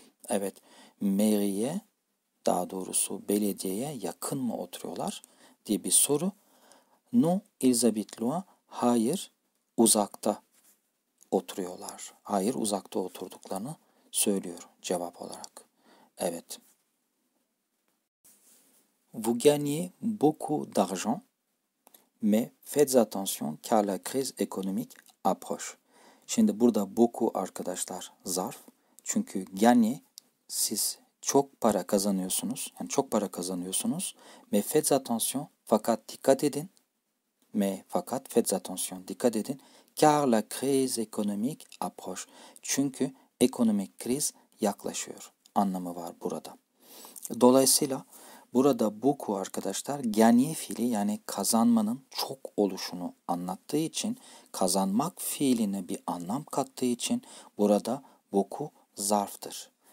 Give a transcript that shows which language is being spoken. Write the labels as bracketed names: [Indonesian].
[Turkish] Evet, mairie, daha doğrusu belediyeye yakın mı oturuyorlar diye bir soru. [French] Non, ils habitent loin. [Turkish] Hayır, uzakta oturuyorlar. Hayır, uzakta oturduklarını söylüyor cevap olarak. Evet. [French] Vous gagnez beaucoup d'argent, mais faites attention car la crise économique approche. [Turkish] Şimdi burada beaucoup arkadaşlar zarf. Çünkü gagner, siz çok para kazanıyorsunuz. Yani çok para kazanıyorsunuz. [French] Mais faites attention, [Turkish] fakat dikkat edin. Fakat [French] faites attention, [Turkish] dikkat edin. [French] Car la crise économique approche. [Turkish] Çünkü ekonomik kriz yaklaşıyor anlamı var burada. Dolayısıyla burada beaucoup arkadaşlar gagner fiili, yani kazanmanın çok oluşunu anlattığı için, kazanmak fiiline bir anlam kattığı için burada beaucoup zarftır.